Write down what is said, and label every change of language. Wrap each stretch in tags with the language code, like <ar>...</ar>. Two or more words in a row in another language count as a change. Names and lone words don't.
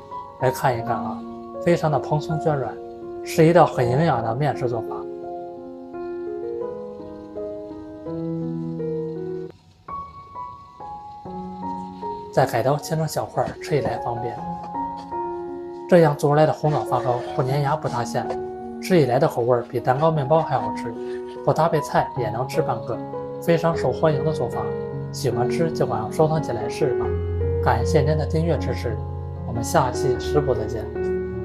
<zh>來看一看啊，非常的蓬鬆浚軟，是一道很營養的麵食做法。再改刀切成小塊，吃起來方便。這樣做出來的紅棗發糕不粘牙不塌陷，吃起來的口味比蛋糕麵包還好吃，不搭配菜也能吃半個，非常受歡迎的做法。喜歡吃就馬上收藏起來試吧。感謝您的訂閱支持，我們下期食譜再見。</zh>